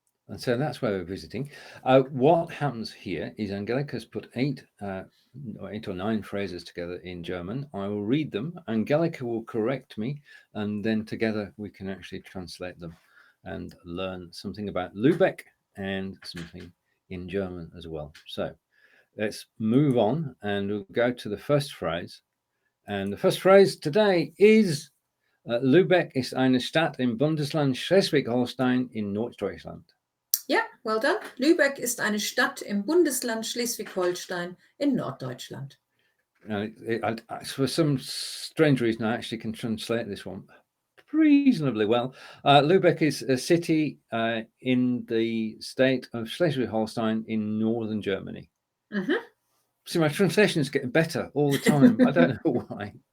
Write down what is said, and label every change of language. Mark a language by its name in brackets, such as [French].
[English] And so that's where we're visiting. What happens here is Angelika's put eight or nine phrases together in German. I will read them. Angelika will correct me, and then together we can actually translate them and learn something about Lübeck and something in German as well. So let's move on and we'll go to the first phrase. [German] And the first phrase today is Lübeck ist eine Stadt im Bundesland Schleswig-Holstein in Norddeutschland. [English] Ja, well done. [German] Lübeck ist eine Stadt im Bundesland Schleswig-Holstein in Norddeutschland. [English] For some strange reason, I actually can translate this one reasonably well. Lübeck is a city in the state of Schleswig-Holstein in northern Germany. Mm-hmm. See, my translation is getting better all the time. I don't know why.